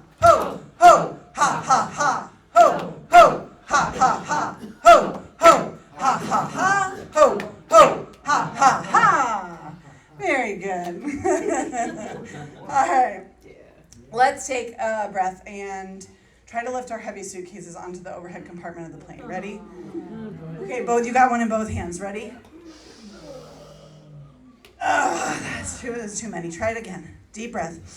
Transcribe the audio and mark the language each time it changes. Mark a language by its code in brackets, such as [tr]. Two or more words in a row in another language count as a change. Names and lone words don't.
[en] ho, ho, ha, ha, ha, ho, ho, ha, ha, ha, ho, ho, ha, ha, ha, ho, ho, ha, ha, ha. Very good. All right. Let's take a breath and try to lift our heavy suitcases onto the overhead compartment of the plane. Ready? Okay, both. You got one in both hands. Ready? Oh, that's too many. Try it again. Deep breath.